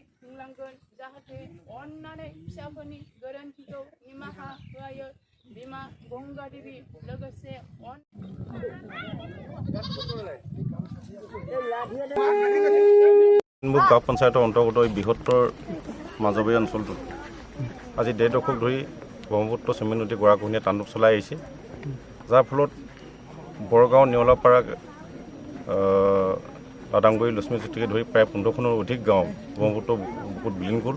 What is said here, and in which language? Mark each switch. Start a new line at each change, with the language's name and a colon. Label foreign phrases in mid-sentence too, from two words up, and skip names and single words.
Bodo: खुंलांगोन जाहाथे अननानै फिसाफोरनि गोरोन्थिखौ निमाहा होयो बिमा गंगा देवी लोगोसे
Assamese: গাঁও পঞ্চায়তৰ অন্তৰ্গত এই বৃহত্তৰ মাজৰবাৰী অঞ্চলটোত আজি ১.৫ দশক ধৰি ব্ৰহ্মপুত্ৰ চিমেণ্ট নদী গৰাখহনীয়া তাণ্ডৱ চলাই আহিছে, যাৰ ফলত বৰগাঁও, নেউলাপাৰা, লাডাগুৰি, লক্ষ্মীজ্যোতিকে ধৰি প্ৰায় ১৫খনৰ অধিক গাঁও ব্ৰহ্মপুত্ৰ বুকুত বিলীন গ'ল।